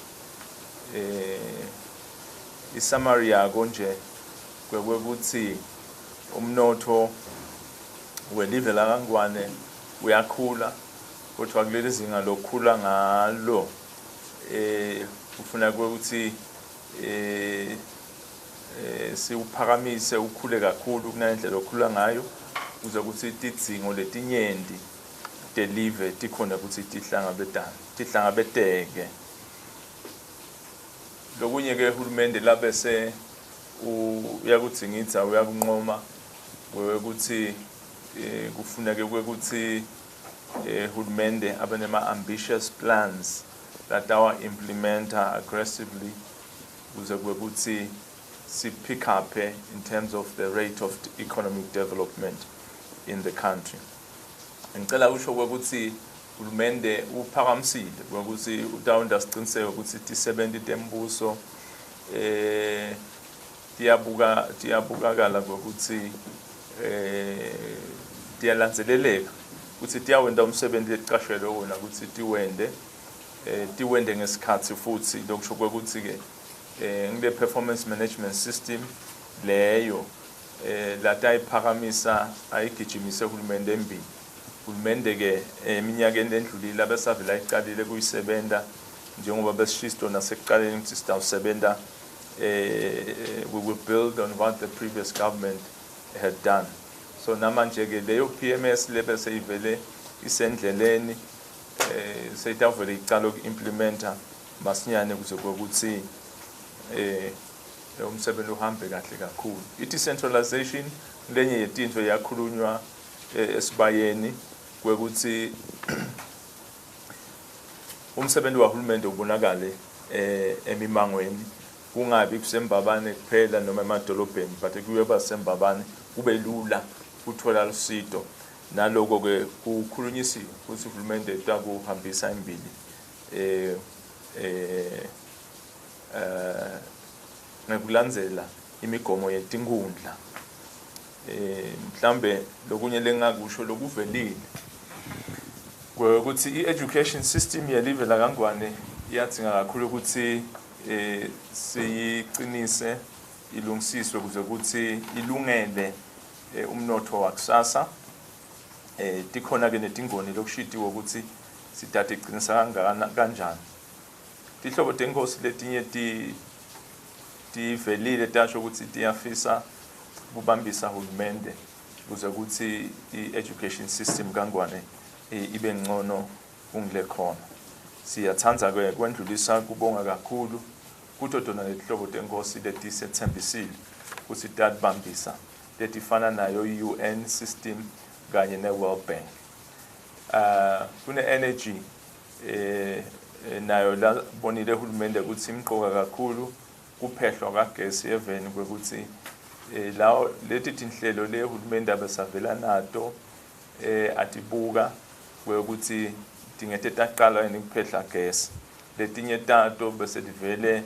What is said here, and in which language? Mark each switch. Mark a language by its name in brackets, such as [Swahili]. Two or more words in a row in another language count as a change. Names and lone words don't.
[Swati] Isummary yako nje kwekuthi umnotho welive la kaNgwane uyakhula kodwa kuleli zinga lokukhula ngalo ufuna ukuthi siuphakamise ukhule kakhulu kunendlela okhula ngayo uze ukuthi tidzingo letinyenti deliver tikhona ukuthi tihlangabeteke. Lokunye ke uhulumende labese uyakudzingidza uyakunqoma ukuthi kufuneka ukuthi uhulumende abe nema [English] ambitious plans that our implementer aggressively [Swati] kuze kwekuthi si [English] pick up in terms of the rate of economic development in the country. [Swati] Ngicela usho kwekuthi uhulumende uphakamisile kwekuthi utawunda siqiniseke ukuthi tisebenti tembuso tiyabukakala kwekuthi tiyalandzeleleka ukuthi tiyawenda umsebenzi lecashwele wona ukuthi tiwende ngesikhathi futhi lokusho kwekuthi ke ngile [English] performance management system [Swati] leyo latayiphakamisa ayigijimise uhulumende embili. Uhulumende ke eminyakeni endlulile abesavela iqalile kuyisebenta njengoba besishisto nasekuqaleni ukuthi sitawusebenta [English] we will build on what the previous government had done. [Swati] So namanje ke leyo PMS lebe seyivele isendleleni seyitavela icala ukuimplementa masinyane kuze kwekuthi umsebenzi uhambe kahle kakhulu. I-decentralization lenye yetinto yakhulunywa Esibayeni kwekuthi umsebenzi wahulumende ubonakale emimangweni kungabi kusembabane kuphela noma emadolobheni but kuyeba sembabane kube lula uthola usizo naloko ke kukhulunyisiwe ukuthi uhulumende takuhambisa imbili ngekulandzela imigomo yetinkundla mhlambe lokunye lengakusho lokuvelile ukuthi i- [English] education system [Swati] yelive laKangwane iyadzinga kakhulu ukuthi siyiqinise ilungisiswe ukuze ukuthi ilungele umnotho wakusasa tikhona ke netingoni lokushitiwe ukuthi sitate iqinisa kanjani tihlobo tenkosi letinye tivelile tasho ukuthi tiyafisa kubambisa uhulumende ukuze ukuthi i- [English] education system [Swati] kaNgwane ibe ngcono kungile khona siyathanda ke kwendlulisa kubonga kakhulu kuto tona lehlobo tenkosi letisethembisile ukuthi tatibambisa letifana nayo i- [English] UN system [Swati] kanye ne-World Bank kune-energy nayo la bonile uhulumende ukuthi imqoka kakhulu kuphehlwa kagesi eveni kwekuthi lawo leti tinhlelo le uhulumende abesavela nato atibuka kwekuthi tingete taqala ukuphehla gesi letinye tato bese livele